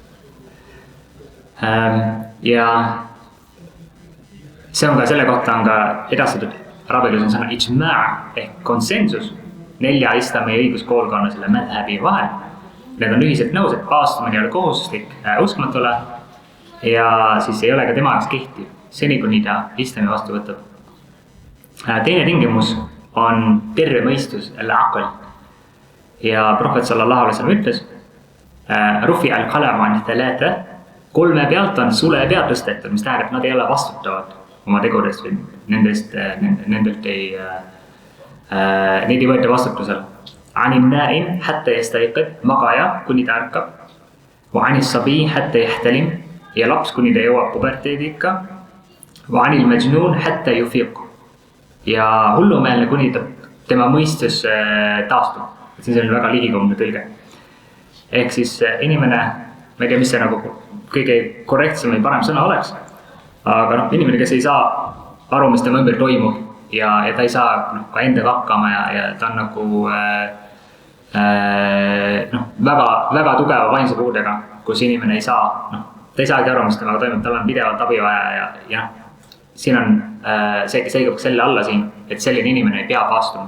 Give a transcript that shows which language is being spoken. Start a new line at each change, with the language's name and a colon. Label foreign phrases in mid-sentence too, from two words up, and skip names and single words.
Estonian: Ja see on ka, selle kohta on ka edastatud araabia keeles on sõna ijma' ehk konsensus 4 islami õiguskoolkonna selle madhabi vahel. Need on ühiselt nõus, et paastumine ei ole kohustuslik uskmatule ja siis ei ole ka tema jaoks kehtiv, seni kuni ta islami vastu võtab. Teine tingimus on terve mõistus, al-aql. Ja prohvet
Arabic: صلى الله عليه وسلم
Estonian: ütles,
Arabic: رفع القلم عن
Estonian: 3, 3 pealt on sule pealt tõstetud, mis tähendab, et nad ei ole vastutavad oma tegudest või nendelt neid ei võeta vastutusele.
Arabic: عن النائم حتى يستيقظ,
Estonian: magaja kuni ta ärkab,
Arabic: وعن الصبي حتى يحتلم
Estonian: ja laps kuni ta jõuab puberteediikka,
Arabic: وعن المجنون حتى يفيق
Estonian: ja hullumeelne kuni tema mõistus taastub. See on selline väga ligikomne tõlge. Ehk siis inimene, ma ei tea, mis see nagu kõige korrektsem või parem sõna oleks, aga inimene, kes ei saa aru, mis tema ümber toimub ja ta ei saa ka endaga hakkama ja ta on nagu väga tugeva vaimse puudega, kus inimene ei saa, ta ei saagi aru, mis temaga toimub, tal on pidevalt abi vaja ja siin on see, kes õigab selle alla siin, et selline inimene ei pea paastuma.